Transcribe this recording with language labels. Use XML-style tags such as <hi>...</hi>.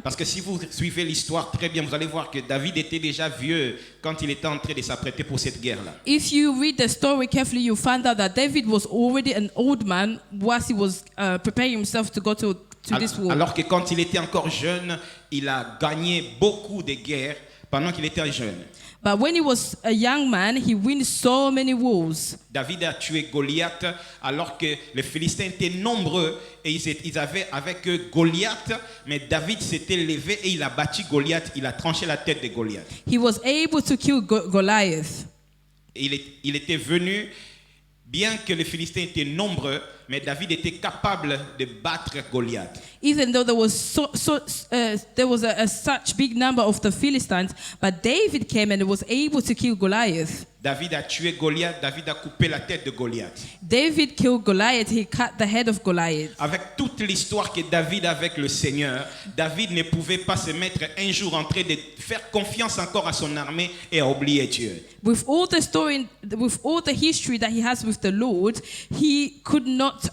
<fr>parce que si vous suivez l'histoire très bien, vous allez voir que David était déjà vieux quand il était en train de s'apprêter pour cette guerre-là.</fr> <en>If you read the story carefully, you find out that David was already an old man whilst he was preparing himself to go to this war.</en> <fr>Alors que quand il était encore jeune, il a gagné beaucoup de guerres pendant qu'il était jeune.</fr> <en>But when he was a young man, he won so many wars.</en> <fr>David a tué Goliath alors que les Philistins étaient nombreux et ils avaient avec eux Goliath, mais David s'était levé et il a battu Goliath, il a tranché la tête de Goliath.</fr> <en>He was able to kill Goliath.</en> <fr>Il était venu, bien que les Philistins étaient nombreux, mais David était capable de battre Goliath.</fr> <en>Even though there was such big number of the Philistines, but David came and was able to kill Goliath.</en> <fr>David a tué Goliath, David a coupé la tête de Goliath.</fr> <en>David killed Goliath, he cut the head of Goliath.</en> <fr>Avec toute l'histoire que David a avec le Seigneur, David ne pouvait pas se mettre un jour en train de faire confiance encore à son armée et à oublier Dieu.</fr> <en>With all the story, with all the history that he has with the Lord, he could not.</en>